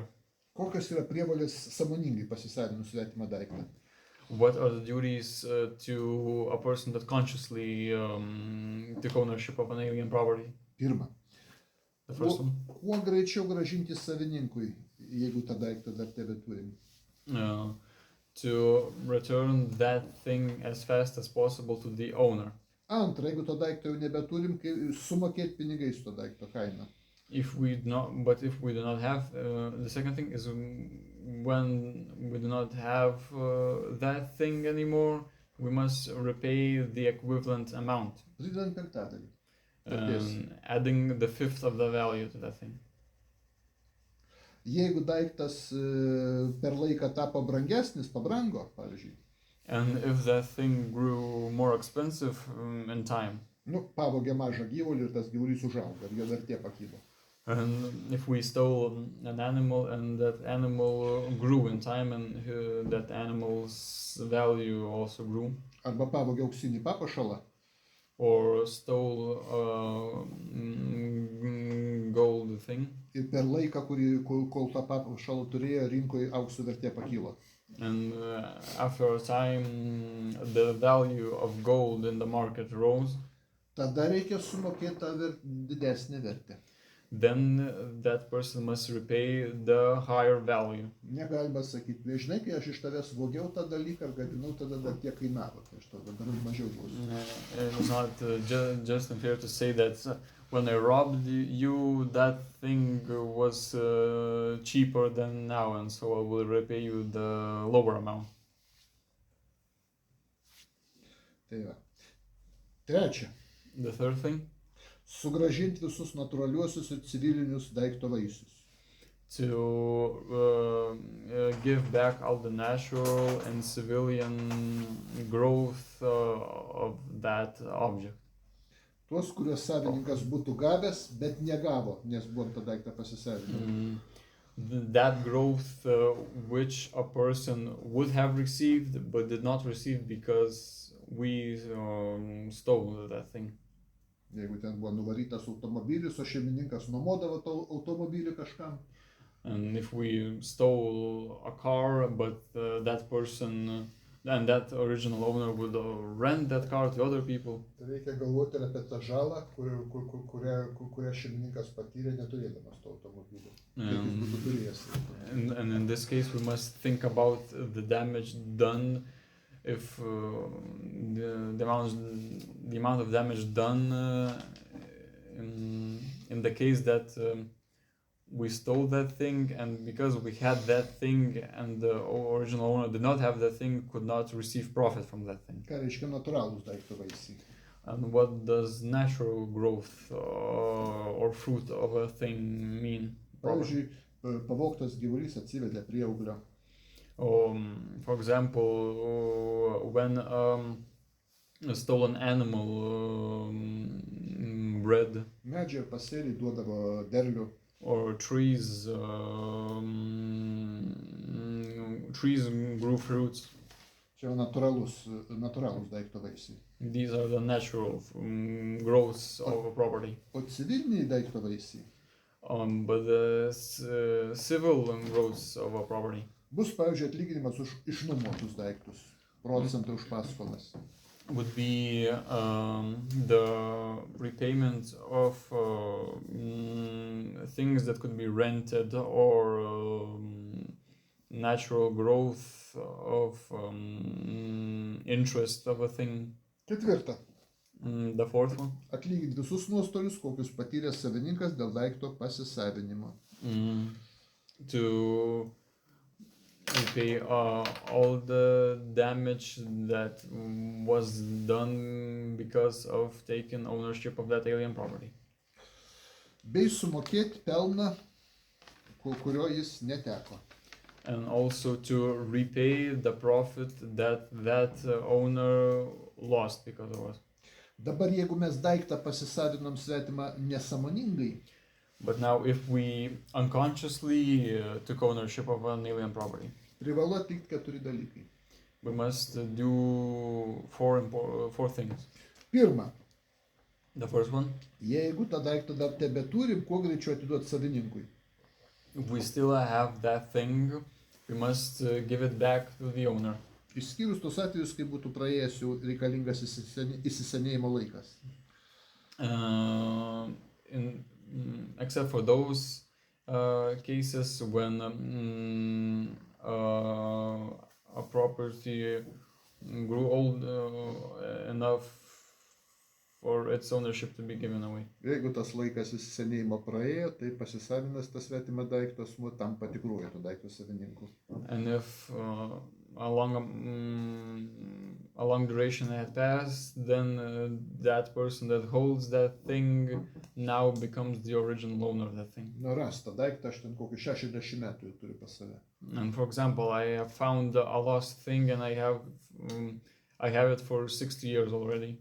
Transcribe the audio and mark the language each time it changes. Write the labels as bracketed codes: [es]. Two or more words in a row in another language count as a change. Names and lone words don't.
[lt] Kokios yra prievolės sąmoningai pasisavinus svetimą daiktą? [en] What are the duties to a person that consciously took ownership of an alien property? [lt] Pirma. [en] The first one. [lt] Kuo greičiau grąžinti savininkui, jeigu tą daiktą dar tebeturim? [en] To return that thing as fast as possible to the owner. [lt] Antra, jeigu to daikto jau nebeturim, sumokėti pinigais to daikto kainą. [en] If we do not have, the second thing is when we do not have that thing anymore, we must repay the equivalent amount. [lt] Pridedant penktadalį. [en] Adding the fifth of the value to that thing. [lt] Jeigu daiktas per laiką tapo brangesnis, pabrango, pavyzdžiui. [en] And if that thing grew more expensive in time. [lt] Pavogė mažą gyvulį ir tas gyvulys užaugo, ir jo vertė pakilo. [en] And if we stole an animal and that animal grew in time and that animal's value also grew. [lt] Arba pavogė auksinį papuošalą. [en] Or stole gold thing. [lt] Ir per laiką, kol tą papuošalą turėjo, rinkoje aukso vertė pakilo. [en] And after a time, the value of gold in the market rose. [lt] Tada reikia sumokėti tą didesnę vertę. [en] Then that person must repay the higher value. [lt] Negalima sakyti, žinai, kai aš iš tavęs vogiau tą dalyką, ar gadinau, tada dar tiek kainavo, tai aš tada dar mažiau duosiu. [en] It's not just unfair to say that when I robbed you, that thing was cheaper than now, and so I will repay you the lower amount. [lt] Tai va. Trečia. [en] The third thing. [lt] Sugrąžinti visus natūraliuosius ir civilinius daikto vaisius. [en] To give back all the natural and civilian growth of that object. [lt] Tuos, kuriuos savininkas būtų gavęs, bet negavo, nes buvom tą daiktą pasisavinę. [en] That growth which a person would have received but did not receive because we stole that thing. [lt] Jeigu ten buvo nuvarytas automobilis, o šeimininkas nuomodavo tą automobilį kažkam. [en] And if we stole a car, but that person and that original owner would rent that car to other people. [lt] Reikia galvoti apie tą žalą, kurią šeimininkas patyrė neturėdamas to automobilio. [en] And in this case, we must think about the damage done. If the amount of damage done in the case that we stole that thing, and because we had that thing and the original owner did not have that thing, could not receive profit from that thing. [lt] Ką reiškia natūralūs daikto vaisiai? [en] And what does natural growth or fruit of a thing mean? [lt] Pavyzdžiui, pavogtas gyvulys atsivedė prieauglio. [en] For example, when a stolen animal bred. [lt] Medžiai ir pasėliai duodavo derlių. [en] Or trees grew fruits. [lt] Čia natūralūs daikto vaisiai. [en] These are the natural growths of a property. [lt] O civiliniai daikto vaisiai. [en] But the civil growths of a property. [lt] Bus, pavyzdžiui, atlyginimas už išnuomotus daiktus, procentai už paskolas. [en] Would be the repayment of things that could be rented or natural growth of interest of a thing. [lt] Ketvirta. [en] The fourth one. [lt] Atlyginti visus nuostolius, kokius patyrė savininkas dėl daikto pasisavinimo. [en] To repay all the damage that was done because of taking ownership of that alien property. [lt] Bei sumokėti pelną, kurio jis neteko. [en] And also to repay the profit that owner lost because of it. [lt] Dabar jeigu mes daiktą pasisavinom svetimą nesąmoningai. [en] But now, if we unconsciously took ownership of an alien property, [lt] privalu atlikti 4 dalykai. [en] we must do four things. [lt] Pirma, [en] The first one, [lt] jeigu tą daiktą dar tebeturim, kuo greičiau atiduoti savininkui. [en] if we still have that thing, we must give it back to the owner. [lt] Išskyrus tos atvejus, kai būtų praėjęs jau reikalingas įsisenėjimo laikas. [en] Except for those cases when a property grew old enough for its ownership to be given away. [lt] Jeigu tas laikas įsisenėjimo praėjo, tai pasisavinas tas svetimą daiktą asmuo tampa tikruoju to daikto savininku. [en] And if a long duration had passed, then that person that holds that thing now becomes the original owner of that thing. [lt] Nu, ras tą daiktą, aš ten kokį 60 metų jau turiu pas save. [en] And for example, I have found a lost thing and I have it for 60 years already.